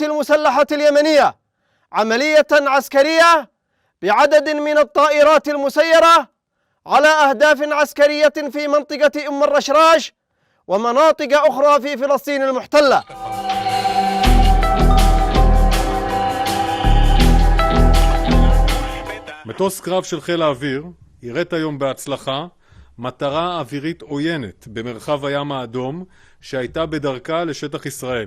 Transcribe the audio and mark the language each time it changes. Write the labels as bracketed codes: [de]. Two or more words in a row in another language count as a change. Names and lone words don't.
[ar] المسلحة اليمنية عملية عسكرية بعدد من الطائرات المسيرة على أهداف عسكرية في منطقة أم الرشراش ومناطق أخرى في فلسطين المحتلة. [he] מטוס קרב של חיל האוויר יראת היום בהצלחה מטרה אווירית עוינת במרחב הים האדום שהייתה בדרכה לשטח ישראל.